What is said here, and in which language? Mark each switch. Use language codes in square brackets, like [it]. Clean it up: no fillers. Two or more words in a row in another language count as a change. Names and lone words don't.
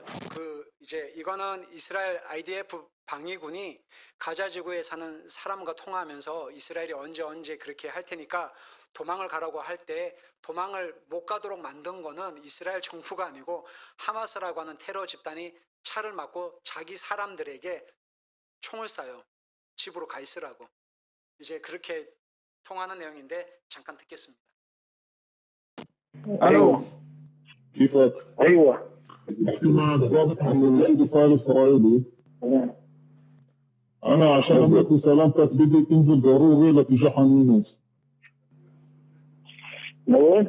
[ko] 그 이제 이거는 이스라엘 IDF 방위군이 가자 지구에 사는 사람과 통화하면서 이스라엘이 언제 그렇게 할 테니까 도망을 가라고 할 때 도망을 못 가도록 만든 거는 이스라엘 정부가 아니고 하마스라고 하는 테러 집단이 차를 막고 자기 사람들에게 총을 쏴요. 집으로 가 있으라고. 이제 그렇게 통하는 내용인데 잠깐 듣겠습니다. [ar] الو كيفك؟ ايوه بحكي معك ضابط عن الاندفاع الاسرائيلي. انا عشان امنك وسلامتك بدي تنزل ضروري لاتجاه حان يونس. لوين؟